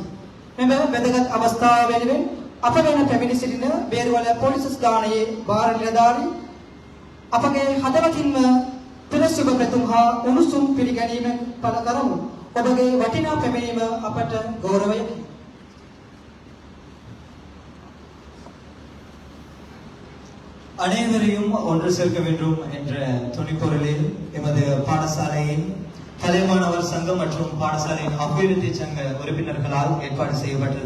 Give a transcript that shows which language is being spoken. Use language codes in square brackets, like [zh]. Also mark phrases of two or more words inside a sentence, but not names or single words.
[si] මෙම වැදගත් අවස්ථාව වෙනුවෙන් අප වෙන පැමිණි සිටින බේරුවල පොලිස් ස්ථානයේ භාර නිලධාරී අපගේ හදවතින්ම පිළිසුබ ප්‍රතුම් හා උණුසුම් පිළිගැනීම පළ කරමු. ඔබගේ වටිනා පැමිණීම අපට ගෞරවයකි. [ta] அனைவரையும் ஒன்று சேர்க்க வேண்டும் என்ற துணிப்பொருளில் எமது பாடசாலையின் பழைய மாணவர் சங்கம் மற்றும் பாடசாலையின் அபிவிருத்தி சங்க உறுப்பினர்களால் ஏற்பாடு செய்யப்பட்டது.